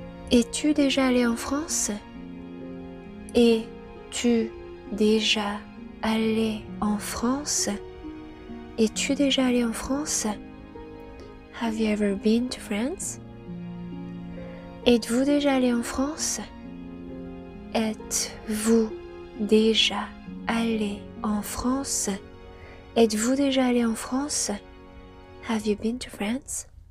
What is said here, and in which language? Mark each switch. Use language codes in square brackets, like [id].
[fr] Es-tu déjà allé en France? Es-tu déjà allé en France? Es-tu déjà allé en France? [en] Have you ever been to France? [fr] Êtes-vous déjà allé en France? Êtes-vous déjà allé en France? Êtes-vous déjà allé en France? [en] Have you been to France?